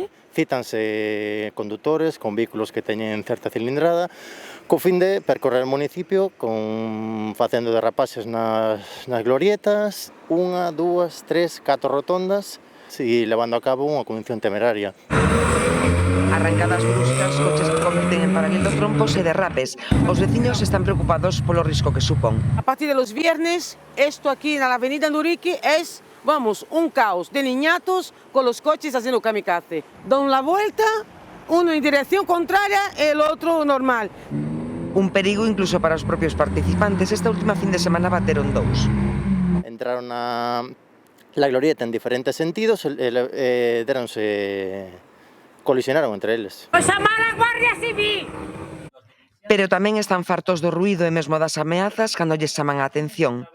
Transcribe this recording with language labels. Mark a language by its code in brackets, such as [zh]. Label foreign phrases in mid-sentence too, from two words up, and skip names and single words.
[gl] Cítanse conductores con vehículos que teñen certa cilindrada co fin de percorrer o municipio facendo derrapaxes nas glorietas, 1, 2, 3, 4 rotondas e levando a cabo unha condución temeraria. Arrancadas bruscas, coches que converten en paralelos trompos e derrapes. Os veciños están preocupados polo risco que supón. [es] A partir de los viernes, esto aquí na avenida Nduriki es un caos de niñatos con los coches haciendo kamikaze. Dan la vuelta, uno en dirección contraria y el otro normal. [gl] Un perigo incluso para os propios participantes. Esta última fin de semana bateron 2. [es] Entraron a la glorieta en diferentes sentidos, colisionaron [gl] entre eles. [es] ¡Pues a mala Guardia Civil! [gl] Pero tamén están fartos do ruído e mesmo das ameazas cando lles chaman a atención.